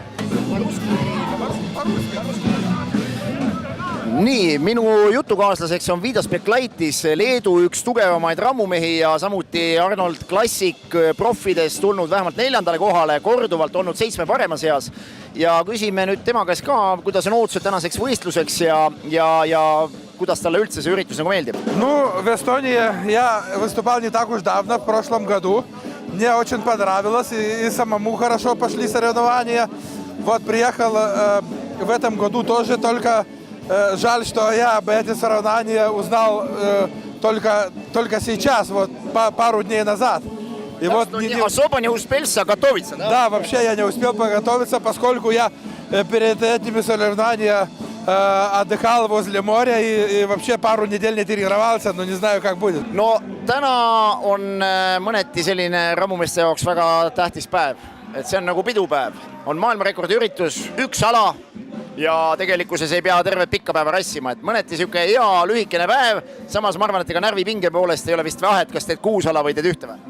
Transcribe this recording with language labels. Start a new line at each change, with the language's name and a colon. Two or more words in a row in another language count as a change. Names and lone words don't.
Estonian: Nii, minu jutukaaslaseks on Vidas Blekaitis, Leedu üks tugevamaid rammumehi ja samuti Arnold Classic proffides tulnud vähemalt 4. kohale, korduvalt olnud 7 parema seas. Ja küsime nüüd tema käest ka, kuidas on ootused tänaseks võistluseks ja kuidas talle üldse see üritus nagu meeldib?
Russian: Ну, в Эстонии я выступал не так уж давно, в прошлом году. Мне очень понравилось, и самому хорошо пошли соревнования. Вот приехал в этом году тоже, только жаль, что я об этих соревнованиях узнал только сейчас, вот пару дней назад. И вот особо не успел готовиться, да? Да, вообще я не успел подготовиться, поскольку я перед этими соревнованиями отдыхал возле моря и вообще пару недель не тренировался, но не знаю, как будет.
Estonian: No täna on mõneti selline rammumeeste jaoks väga tähtis päev, et see on nagu pidupäev. On maailmarekordi üritus, üks ala ja tegelikkuses ei pea terve pikka päeva rassima, et mõneti siuke hea lühikene päev, samas ma arvan, et ega närvipinge poolest ei ole vist vahet, kas teed 6 ala või teed ühte või?